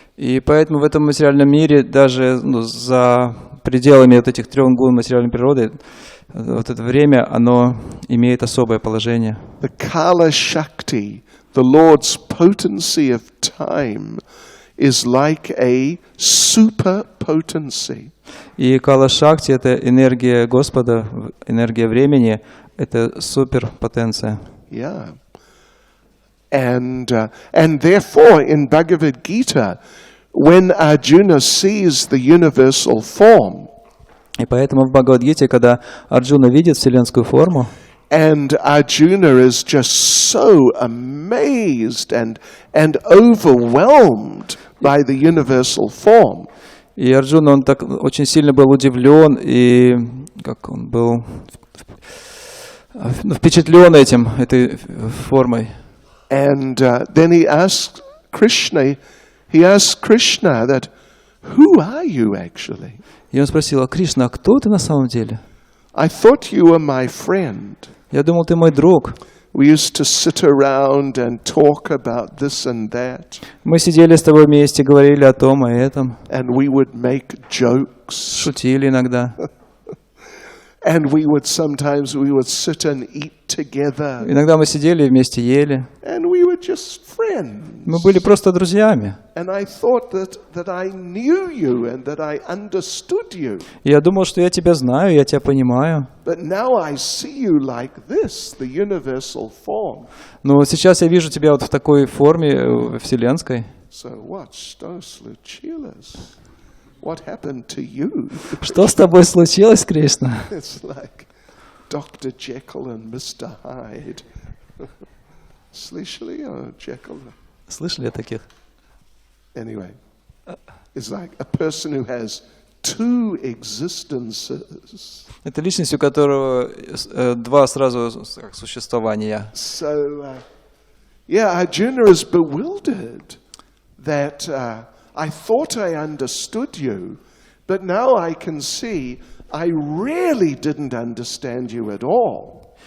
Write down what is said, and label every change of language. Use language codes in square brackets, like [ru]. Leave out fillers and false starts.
[ru] И поэтому в этом материальном мире, даже за пределами вот этих 3 гун материальной природы, вот это время, оно имеет особое положение. [en] The Kala Shakti, the Lord's potency of time, is like a super potency. [ru] И Кала Шакти — это энергия Господа, энергия времени, это суперпотенция. [en] Yeah. And therefore in Bhagavad Gita, when Arjuna sees the universal form, [ru] и поэтому в Бхагавад-гите, когда Арджуна видит вселенскую форму, [en] and Arjuna is just so amazed and overwhelmed by the universal form. [ru] и Арджуна, он так очень сильно был удивлен и как он был впечатлен этой формой. [en] And then he asks Krishna that, who are you actually? [ru] И он спросил: Кришна, а кто ты на самом деле? [en] I thought you were my friend. [ru] Я думал, ты мой друг. [en] We used to sit around and talk about this and that. [ru] Мы сидели с тобой вместе, говорили о том, о этом. [en] And we would make jokes. [ru] Шутили иногда. [en] And we would sit and eat together. [ru] Иногда мы сидели и вместе ели. [en] And we were just friends. [ru] Мы были просто друзьями. [en] And I thought that I knew you and that I understood you. [ru] Я думал, что я тебя знаю, я тебя понимаю. [en] But now I see you like this, the universal form. [ru] Но вот сейчас я вижу тебя вот в такой форме вселенской. [en] So what? [ru] Что случилось? [en] What happened to you? [ru] Что с тобой случилось, Кришна? [en] It's like Dr. Jekyll and Mr. Hyde. [ru] Слышали о Jekyll? Слышали о таких? [en] Anyway, it's like a person who has two existences. [ru] Это личность, у которого 2 сразу существования. [en] So, Arjuna is bewildered that I thought I understood you, but now I can see I really didn't understand you at all.